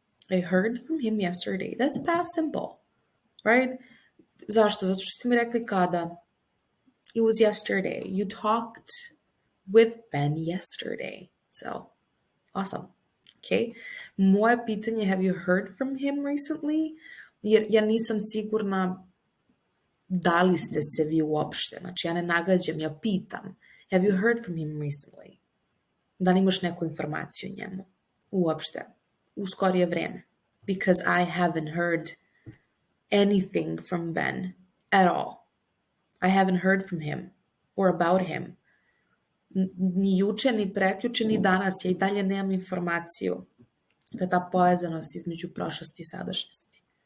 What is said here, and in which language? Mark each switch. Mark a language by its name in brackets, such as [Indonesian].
[English] I heard from him yesterday. That's past simple, right? [Serbian] Zašto? Zato što ste mi rekli kada. [English] It was yesterday. You talked with Ben yesterday. So, awesome. Okay. [Serbian] Moje pitanje, [English] have you heard from him recently? [Serbian] Jer ja nisam sigurna da li ste se vi uopšte. Znači, ja ne nagađam, ja pitam. [English] Have you heard from him recently? [Serbian] Da li imaš neku informaciju o njemu? Uopšte. U skorije vreme. [English] Because I haven't heard anything from Ben at all. I haven't heard from him or about him. [Serbian] Ni juče, ni prekjuče, ni danas. Ja i dalje nemam informaciju. To je ta povezanost između prošlosti i sadašnjosti.